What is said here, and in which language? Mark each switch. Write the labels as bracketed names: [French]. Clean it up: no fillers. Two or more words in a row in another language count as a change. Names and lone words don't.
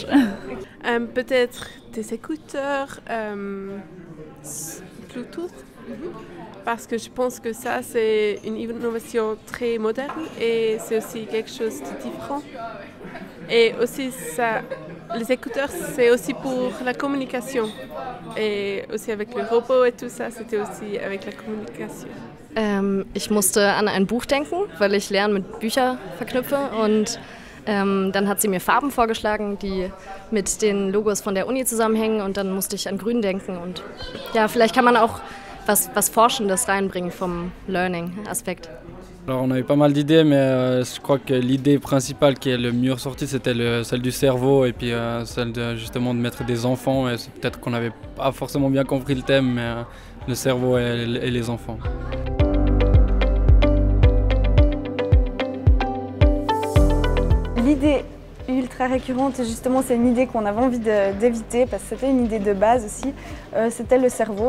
[French] Peut-être des écouteurs Bluetooth, parce que je pense que ça c'est une innovation très moderne et c'est aussi quelque chose de différent. Et aussi ça, les écouteurs c'est aussi pour la communication et aussi avec les robots et tout ça, c'était aussi avec la communication. [German] Ich musste an ein Buch denken, weil ich Lernen mit Büchern verknüpfe und dann hat sie mir Farben vorgeschlagen, die mit den Logos von der Uni zusammenhängen und dann musste ich an Grün denken und ja, vielleicht kann man auch was Forschendes reinbringen vom Learning-Aspekt. [French] Alors on avait pas mal d'idées, mais je crois que l'idée principale qui est le mieux ressortie, c'était celle du cerveau et puis celle justement de mettre des enfants. Et c'est peut-être qu'on n'avait pas forcément bien compris le thème, mais le cerveau et les enfants. L'idée ultra récurrente, justement, c'est une idée qu'on avait envie d'éviter parce que c'était une idée de base aussi, c'était le cerveau.